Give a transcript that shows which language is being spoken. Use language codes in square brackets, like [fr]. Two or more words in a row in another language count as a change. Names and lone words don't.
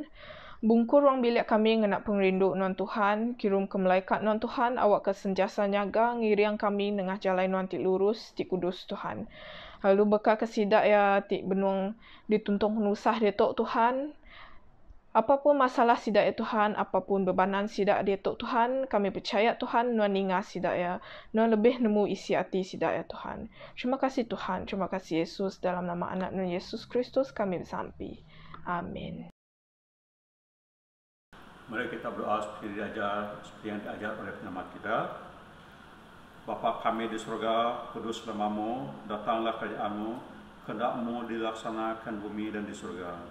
[iba] Bungkur orang bilik kami ngenak pengrindu Nuan Tuhan, kirim ke malaikat Nuan Tuhan, awak ke sentiasa nyaga ngiriang kami nengah jalan Nuan ti lurus, ti kudus Tuhan. Lalu bekal ke sidak ya ti benuang dituntung penusah dia tok Tuhan. Apapun masalah sidak ya Tuhan, apapun bebanan sidak dia tok Tuhan, kami percaya Tuhan Nuan ingat sidak ya, Nuan lebih nemu isi hati sidak ya Tuhan. Terima kasih Tuhan, terima kasih Yesus, dalam nama anak Nuan Yesus Kristus kami bersampi. Amin. [ms] Mari kita berdoa seperti yang diajar oleh penyelamat kita. Bapa kami di surga, kudus namamu, datanglah kerajaan-Mu, kehendak-Mu dilaksanakan bumi dan di surga.